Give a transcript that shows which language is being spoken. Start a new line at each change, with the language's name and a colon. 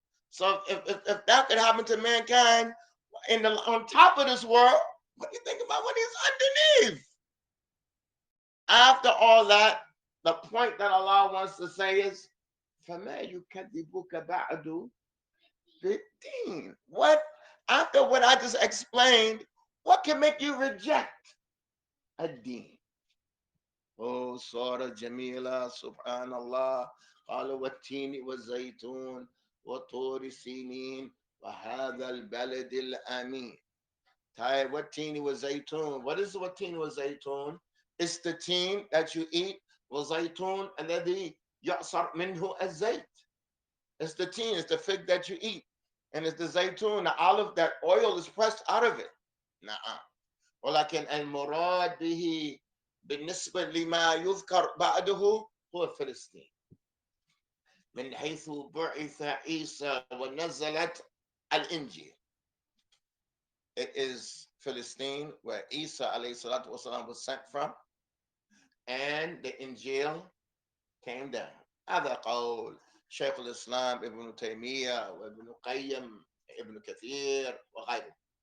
English: So if that could happen to mankind on top of this world, what do you think about what is underneath? After all that, the point that Allah wants to say is,
Arabic: فَمَا يُكَذِّبُكَ بَعْدُ بِالدِّينِ.
English: What, after what I just explained, what can make you reject a deen? Oh, Surah Jamila, Subhanallah.
Arabic: قال والتين والزيتون وطور سينين وهذا البلد الأمين. طيب والتين والزيتون.
English: What is
Arabic: والتين والزيتون?
English: It's the teen that you eat.
Arabic: والزيتون الذي يعصر منه الزيت.
English: It's the teen, it's the fig that you eat. And it's the zaytun, the olive, that oil is pressed out of it.
Arabic: نعم. ولكن المراد به بالنسبة لما يذكر بعده هو فلسطين. من حيث بعث عيسى ونزلت الإنجيل.
English: It is Philistine where Isa alayhi salatu wasalam was sent from, and the Injil came down.
Arabic: هذا قول شيخ الإسلام ابن تيمية وابن القيم ابن كثير وغيره.